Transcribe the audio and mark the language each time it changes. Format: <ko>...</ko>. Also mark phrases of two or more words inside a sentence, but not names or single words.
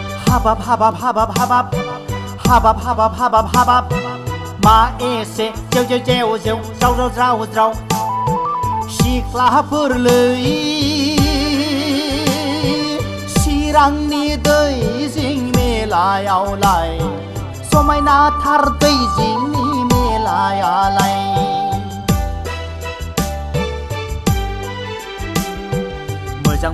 <brx>Habab habab habab habab habab habab habab habab Ma ese Deu deu deu deu Rau rau rau rau सिख्लाफोरलै चिरांनि दै जिं मेलायावलाय समायनाथार दै जिंनि मेलायालाय मोजां</brx>